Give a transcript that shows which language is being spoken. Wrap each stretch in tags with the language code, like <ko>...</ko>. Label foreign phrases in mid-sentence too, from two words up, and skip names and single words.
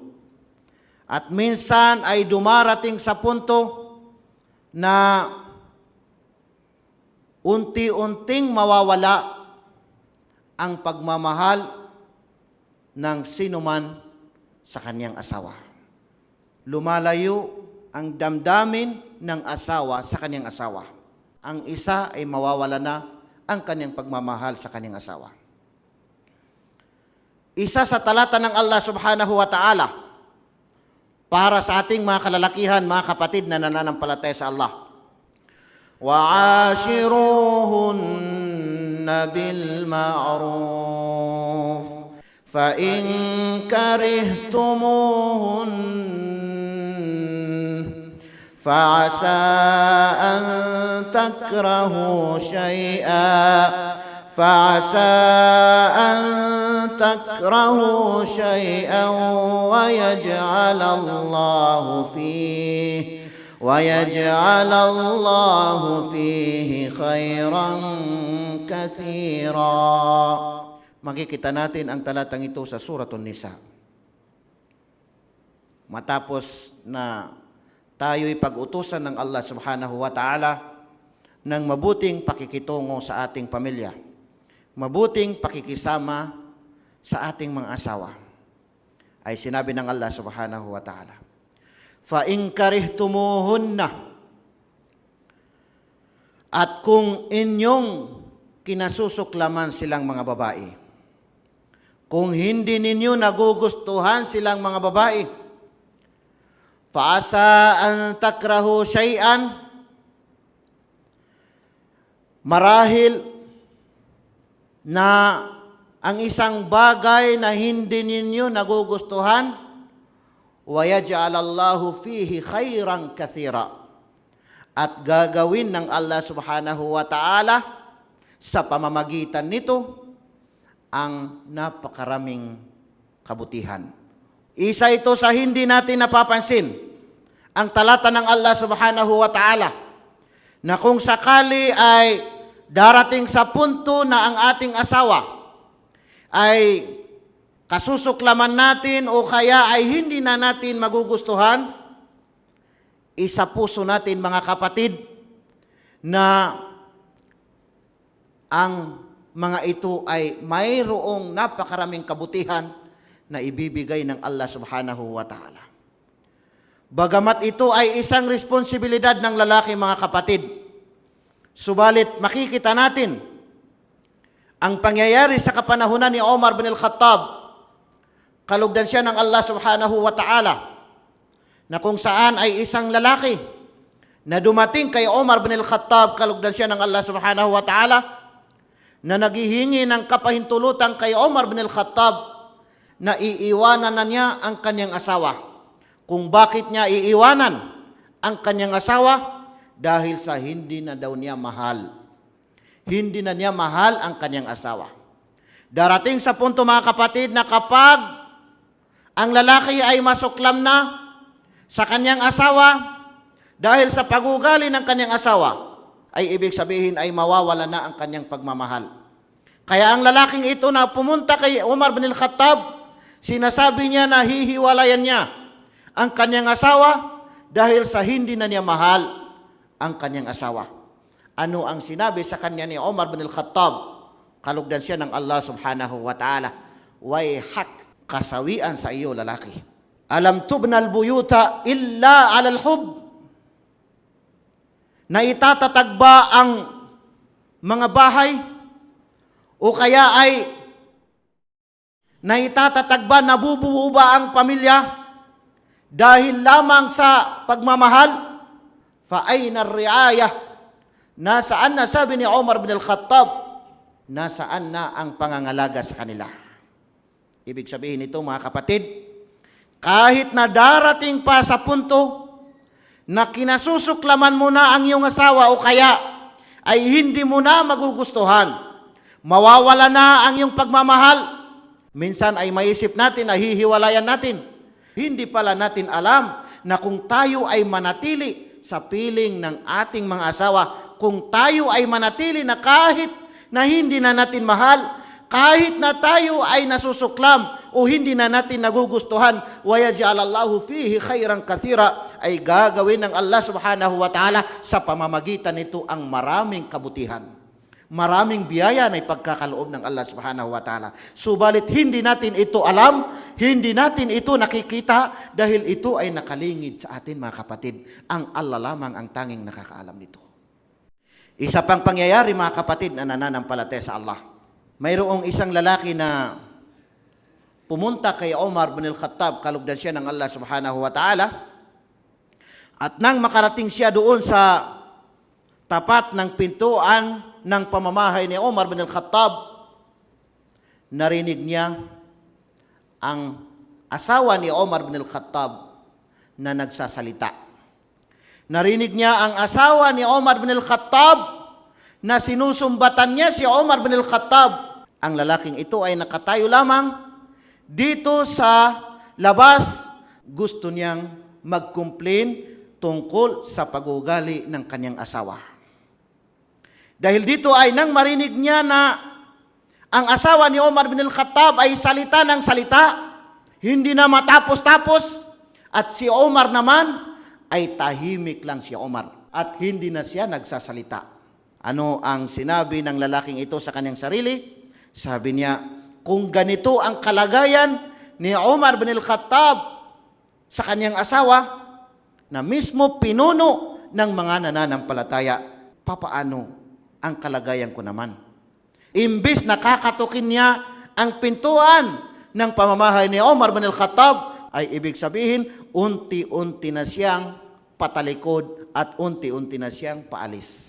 <tl>At minsan ay dumarating sa punto na unti-unting mawawala ang pagmamahal ng sinuman sa kanyang asawa. Lumalayo ang damdamin ng asawa sa kanyang asawa. Ang isa ay mawawala na ang kanyang pagmamahal sa kanyang asawa. Isa sa talata ng Allah</tl> <ar>سبحانه وتعالى</ar> <tl>para sa ating mga kalalakihan, mga kapatid na nananampalataya sa Allah.</tl> <ar>وَعَاشِرُوهُنَّ بِالْمَعْرُوفِ فَإِنْ كَرِهْتُمُوهُنَّ فَعَسَىٰ أَنْ تَكْرَهُوا شَيْئًا وَيَجْعَلَ اللَّهُ فِيهِ خَيْرًا كَثِيرًا.</ar> <tl>Makikita natin ang talatang ito sa Suratun Nisa. Matapos na tayo'y pag-utusan ng Allah</tl> <ar>سبحانه وتعالى</ar> <tl>ng mabuting pakikitungo sa ating pamilya, mabuting pakikisama sa ating mga asawa, ay sinabi ng Allah</tl> <ar>سبحانه وتعالى, فَإِنْ كَرِهْتُمُوهُنَّ,</ar> <tl>at kung inyong kinasusuklaman silang mga babae, kung hindi ninyo nagugustuhan silang mga babae,</tl> <ar>فَعَسَىٰ أَن تَكْرَهُوا شَيْئًا,</ar> <tl>marahil na ang isang bagay na hindi ninyo nagugustuhan,</tl> <ar>وَيَجْعَلَ اللَّهُ فِيهِ خَيْرًا كَثِيرًا,</ar> <tl>at gagawin ng Allah</tl> <ar>سبحانه وتعالى</ar> <tl>sa pamamagitan nito ang napakaraming kabutihan. Isa ito sa hindi natin napapansin, ang talata ng Allah</tl> <ar>سبحانه وتعالى,</ar> <tl>na kung sakali ay darating sa punto na ang ating asawa ay kasusuklaman natin o kaya ay hindi na natin magugustuhan, isa puso natin mga kapatid na ang mga ito ay mayroong napakaraming kabutihan na ibibigay ng Allah</tl> <ar>سبحانه وتعالى.</ar> <tl>Bagamat ito ay isang responsibilidad ng lalaki, mga kapatid, subalit makikita natin ang pangyayari sa kapanahunan ni Omar bin al-Khattab, kalugdan siya ng Allah</tl> <ar>سبحانه وتعالى,</ar> <tl>na kung saan ay isang lalaki na dumating kay Omar bin al-Khattab, kalugdan siya ng Allah</tl> <ar>سبحانه وتعالى,</ar> <tl>na naghihingi ng kapahintulutan kay Omar bin al-Khattab na iiwanan na niya ang kanyang asawa. Kung bakit niya iiwanan ang kanyang asawa? Dahil sa hindi na daw niya mahal. Hindi na niya mahal ang kanyang asawa. Darating sa punto, mga kapatid, na kapag ang lalaki ay masuklam na sa kanyang asawa dahil sa pagugali ng kanyang asawa, ay ibig sabihin ay mawawala na ang kanyang pagmamahal. Kaya ang lalaking ito na pumunta kay Umar bin al-Khattab, sinasabi niya na hihiwalayan niya ang kanyang asawa dahil sa hindi na niya mahal ang kanyang asawa. Ano ang sinabi sa kanya ni Umar bin al-Khattab? Kalugdan siya ng Allah</tl> <ar>سبحانه وتعالى، ويحك,</ar> <tl>kasawian sa iyo lalaki.</tl> <ar>ألم تبن البيوت إلا على الحب,</ar> <tl>na itatatag ba ang mga bahay o kaya ay naitatatag ba, nabubuo ba ang pamilya dahil lamang sa pagmamahal?</tl> <ar>فأين الرعاية,</ar> <tl>nasaan na, sabi ni Umar bin al-Khattab, nasaan na ang pangangalaga sa kanila? Ibig sabihin nito, mga kapatid, kahit na darating pa sa punto na kinasusuklaman mo na ang iyong asawa o kaya ay hindi mo na magugustuhan, mawawala na ang iyong pagmamahal, Minsan ay maisip natin na hihiwalayan natin. Hindi pala natin alam na kung tayo ay manatili sa piling ng ating mga asawa, kung tayo ay manatili na kahit na hindi na natin mahal, kahit na tayo ay nasusuklam o hindi na natin nagugustuhan,</tl> <ar>ويجعل الله فيه خيرا كثيرا,</ar> <tl>ay gagawin ng Allah</tl> <ar>سبحانه وتعالى</ar> <tl>sa pamamagitan nito ang maraming kabutihan. Maraming biyaya na ipagkakaloob ng Allah</tl> <ar>سبحانه وتعالى.</ar> <tl>Subalit hindi natin ito alam, hindi natin ito nakikita dahil ito ay nakalingid sa atin mga kapatid. Ang Allah lamang ang tanging nakakaalam nito. Isa pang pangyayari mga kapatid na nananampalataya sa Allah. Mayroong isang lalaki na pumunta kay Umar bin al-Khattab, kalugdan siya ng Allah</tl> <ar>سبحانه وتعالى.</ar> <tl>At nang makarating siya doon sa tapat ng pintuan ng pamamahay ni Umar bin al-Khattab, narinig niya ang asawa ni Umar bin al-Khattab na nagsasalita. Narinig niya ang asawa ni Umar bin al-Khattab na sinusumbatan niya si Umar bin al-Khattab. Ang lalaking ito ay nakatayo lamang dito sa labas. Gusto niyang mag-complain tungkol sa pag-uugali ng kanyang asawa. Dahil dito ay nang marinig niya na ang asawa ni Umar bin al-Khattab ay salita ng salita, hindi na matapos-tapos, at si Umar naman ay tahimik lang si Umar at hindi na siya nagsasalita. Ano ang sinabi ng lalaking ito sa kanyang sarili? Sabi niya, kung ganito ang kalagayan ni Umar bin al-Khattab sa kanyang asawa, na mismo pinuno ng mga nananampalataya, papaano ang kalagayan ko naman? Imbis nakakatukin niya ang pintuan ng pamamahay ni Umar bin al-Khattab, ay ibig sabihin, unti-unti na siyang patalikod at unti-unti na siyang paalis.</tl>